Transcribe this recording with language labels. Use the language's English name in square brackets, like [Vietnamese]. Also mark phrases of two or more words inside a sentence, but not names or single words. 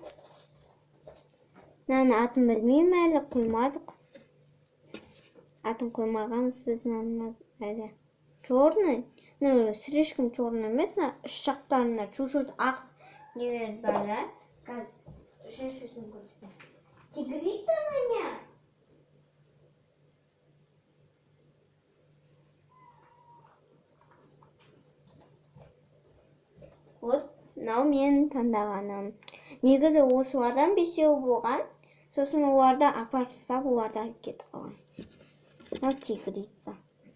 [Kazakh] Мынаның атын білмеймін әлі, қоймадық. Атын қоймағанбыз біз мынаның әлі. Черный. [Russian] Ну, слишком черный [Kazakh] емес, үш жақтарында чуть-чуть ақ нелер бар да. Қазір үшіншісін көрсетейін. [Russian] Тигрица меня. Вот, [Kazakh] мынау менің таңдағаным. Негізі осылардан бесеу болған. Сосын оларды апарып тастап, оларды кетіп қалған. Мынау тигрица.